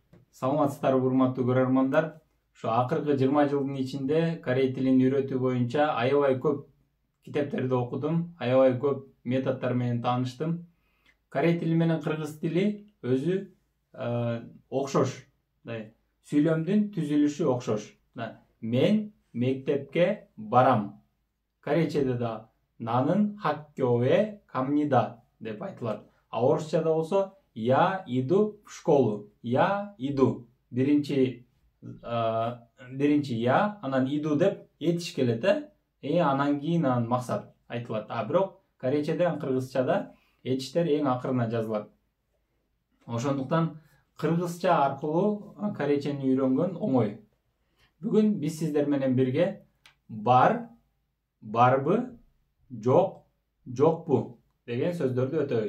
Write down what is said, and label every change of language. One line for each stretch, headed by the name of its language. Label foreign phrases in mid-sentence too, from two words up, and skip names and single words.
Kyrgyz: Саламатсыздарбы урматтуу көрөрмандар. Ошо акыркы 20 жылдын ичинде корей тилин үйрөтүү боюнча аябай көп китептерди окудум, аябай көп методдор менен тааныштым. Корей тили менен кыргыз тили өзү окшош. Сүйлөмдүн түзүлүшү окшош. Мен мектепке барам. Корейчеде да
Korean: 나는 학교에 갑니다
Kyrgyz: деп айтылат. А орусчада болсо
Russian: я иду в школу. Я иду.
Kyrgyz: Биринчи я, анан иду деп этиш келет, анан кийин анан максат айтылат. А бирок корейчеде, кыргызчада этиштер эң акырына жазылат. Ошондуктан кыргызча аркылуу корейчени үйрөнгөн оңой. Бүгүн биз сиздер менен бирге бар, барбы, жок, жокпу деген сөздөрдү өтөбүз.